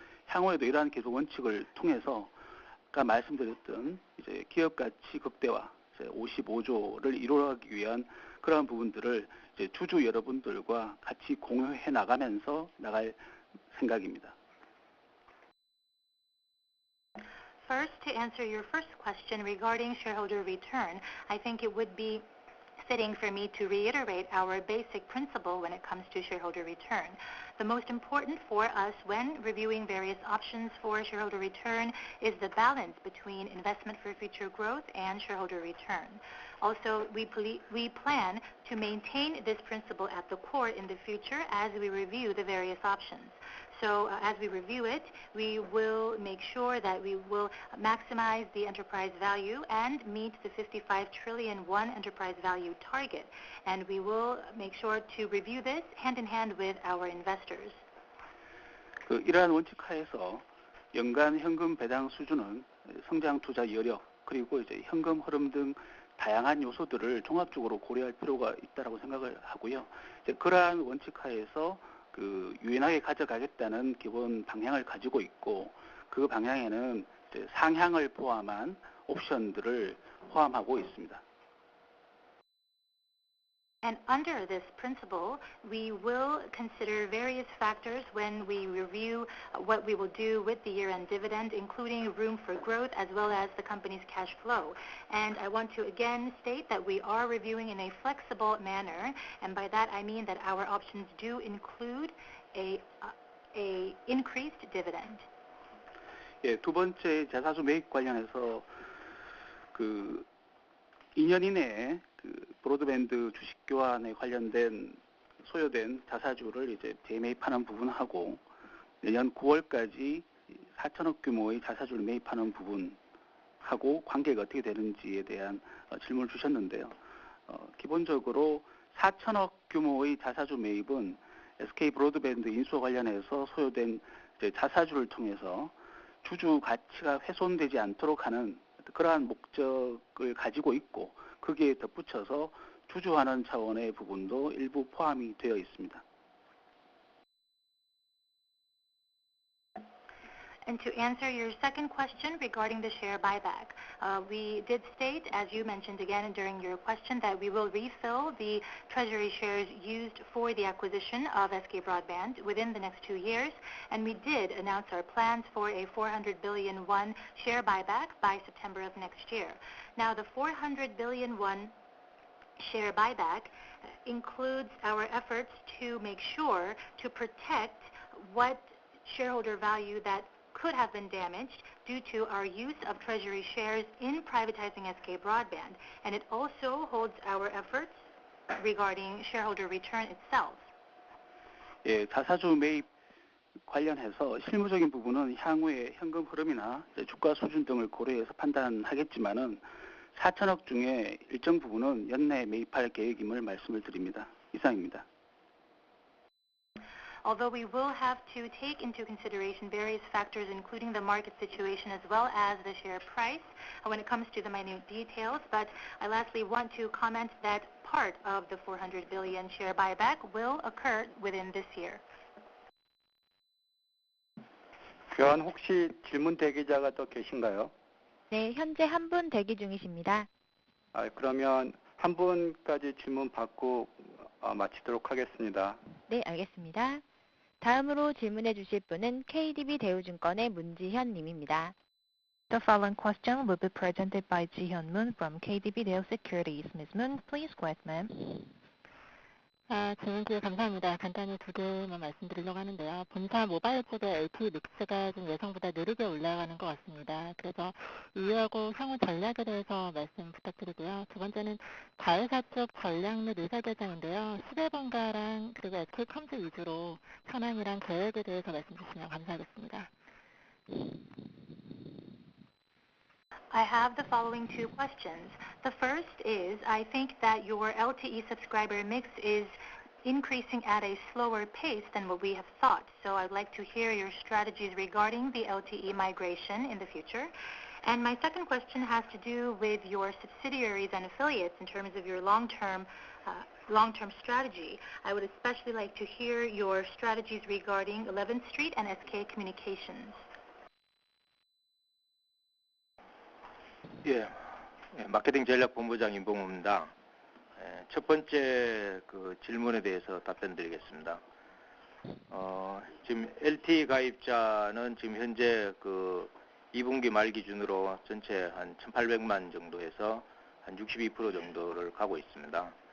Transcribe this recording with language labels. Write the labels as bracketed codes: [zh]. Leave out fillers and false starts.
[ko] 향후에도 이러한 기본 원칙을 통해서 아까 말씀드렸던 이제 기업 가치 극대화 55조를 이루기 위한 그런 부분들을 이제 주주 여러분들과 같이 공유해 나가면서 나갈 생각입니다. [en] First, to answer your first question regarding shareholder return, I think it would be fitting for me to reiterate our basic principle when it comes to shareholder return. The most important for us when reviewing various options for shareholder return is the balance between investment for future growth and shareholder return. Also, we plan to maintain this principle at the core in the future as we review the various options. So as we review it, we will make sure that we will maximize the enterprise value and meet the 55 trillion won enterprise value target. And we will make sure to review this hand in hand with our investors. [ko] 이러한 원칙 하에서 연간 현금 배당 수준은 성장 투자 여력, 그리고 이제 현금 흐름 등 다양한 요소들을 종합적으로 고려할 필요가 있다라고 생각을 하고요. 이제 그러한 원칙 하에서 그 유연하게 가져가겠다는 기본 방향을 가지고 있고, 그 방향에는 이제 상향을 포함한 옵션들을 포함하고 있습니다. [en] And under this principle, we will consider various factors when we review what we will do with the year-end dividend, including room for growth as well as the company's cash flow. And I want to again state that we are reviewing in a flexible manner, and by that I mean that our options do include a increased dividend. [ko] 예, 두 번째 자사주 매입 관련해서 그 2년 이내에 그 브로드밴드 주식 교환에 관련된 소요된 자사주를 이제 재매입하는 부분하고 내년 9월까지 4천억 규모의 자사주를 매입하는 부분하고 관계가 어떻게 되는지에 대한 질문을 주셨는데요. 기본적으로 4천억 규모의 자사주 매입은 SK 브로드밴드 인수와 관련해서 소요된 이제 자사주를 통해서 주주 가치가 훼손되지 않도록 하는 그러한 목적을 가지고 있고, 거기에 덧붙여서 주주 환원 차원의 부분도 일부 포함이 되어 있습니다. [en] And to answer your second question regarding the share buyback, we did state, as you mentioned again during your question, that we will refill the treasury shares used for the acquisition of SK Broadband within the next 2 years, and we did announce our plans for a 400 billion won share buyback by September of next year. Now, the 400 billion won share buyback includes our efforts to make sure to protect what shareholder value that could have been damaged due to our use of treasury shares in privatizing SK Broadband, and it also holds our efforts regarding shareholder return itself. [ko] 예, 자사주 매입 관련해서 실무적인 부분은 향후의 현금 흐름이나 주가 수준 등을 고려해서 판단하겠지만은 4천억 중에 일정 부분은 연내 매입할 계획임을 말씀을 드립니다. 이상입니다. [en] Although we will have to take into consideration various factors, including the market situation as well as the share price when it comes to the minute details, but I lastly want to comment that part of the 400 billion share buyback will occur within this year. [ko] 교환 혹시 질문 대기자가 또 계신가요? 네, 현재 한 분 대기 중이십니다. 그러면 한 분까지 질문 받고 마치도록 하겠습니다. 네, 알겠습니다. 다음으로 질문해 주실 분은 KDB 대우증권의 문지현 님입니다. [en] The following question will be presented by Ji-hyun Moon from KDB Daewoo Securities. Ms. Moon, please go ahead, ma'am. [ko] 질문 기회 감사합니다. 간단히 두 개만 말씀드리려고 하는데요. 본사 모바일 쪽의 LTE 믹스가 좀 예상보다 느리게 올라가는 것 같습니다. 그래서 이유하고 향후 전략에 대해서 말씀 부탁드리고요. 두 번째는 자회사 쪽 전략 및 의사결정인데요. 시대번가랑 그리고 SK컴스 위주로 현황이랑 계획에 대해서 말씀 주시면 감사하겠습니다. [en] I have the following two questions. The first is, I think that your LTE subscriber mix is increasing at a slower pace than what we have thought. So I'd like to hear your strategies regarding the LTE migration in the future. And my second question has to do with your subsidiaries and affiliates in terms of your long-term strategy. I would especially like to hear your strategies regarding 11th Street and SK Communications. [ko] 예, 마케팅 전략 본부장 임봉우입니다. 첫 번째 그 질문에 대해서 답변드리겠습니다. 지금 LTE 가입자는 지금 현재 그 2분기 말 기준으로 전체 한 1,800만 정도에서 한 62% 정도를 가고 있습니다.